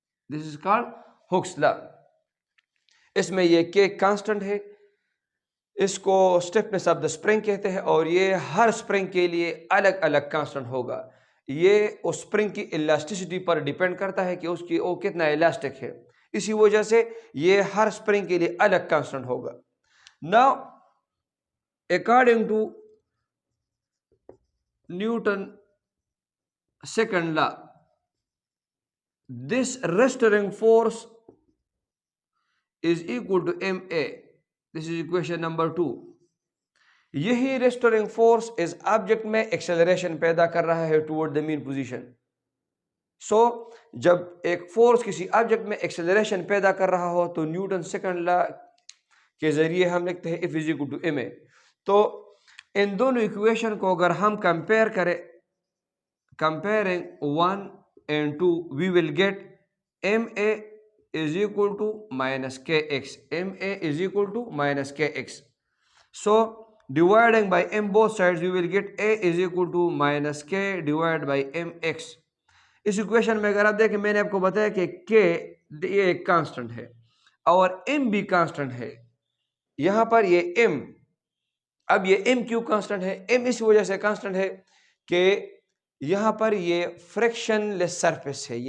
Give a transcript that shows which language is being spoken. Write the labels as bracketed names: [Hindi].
[English] This is called Hick's law. [Urdu] اس میں یہ کے کانسٹنٹ ہے، اس کو اسٹیفنس آف دا اسپرنگ کہتے ہیں اور یہ ہر اسپرنگ کے لیے الگ الگ کانسٹنٹ ہوگا. یہ اس اسپرنگ کی الاسٹیسٹی پر ڈیپینڈ کرتا ہے کہ اس کی وہ کتنا الاسٹک ہے. اسی وجہ سے یہ ہر اسپرنگ کے لیے الگ کانسٹنٹ ہوگا. [English] Now according to Newton second law, this restoring force is equal to ma. This is equation number 2. [Urdu] یہی ریسٹورنگ فورس اس آبجیکٹ میں ایکسلریشن پیدا کر رہا ہے ٹورڈ دا مین پوزیشن. سو جب ایک فورس کسی آبجیکٹ میں ایکسلریشن پیدا کر رہا ہو تو نیوٹن سیکنڈ لا کے ذریعے ہم لکھتے ہیں [English] F is equal to ma. [Urdu] تو ان دونوں ایکویشن کو اگر ہم کمپیئر کریں, [English] comparing 1 and 2, we will get ma is equal to minus kx. ma is equal to minus kx. So dividing by m both sides, we will get a is equal to minus k divided by mx. [Urdu] اس equation میں اگر آپ دیکھیں میں نے آپ کو بتایا کہ k یہ ایک کانسٹنٹ ہے اور m بھی کانسٹنٹ ہے. یہاں پر یہ m, اب یہ m کیوں کانسٹنٹ ہے؟ m اس وجہ سے کانسٹنٹ ہے کہ یہاں پر یہ فریکشن لیس سرفیس ہے.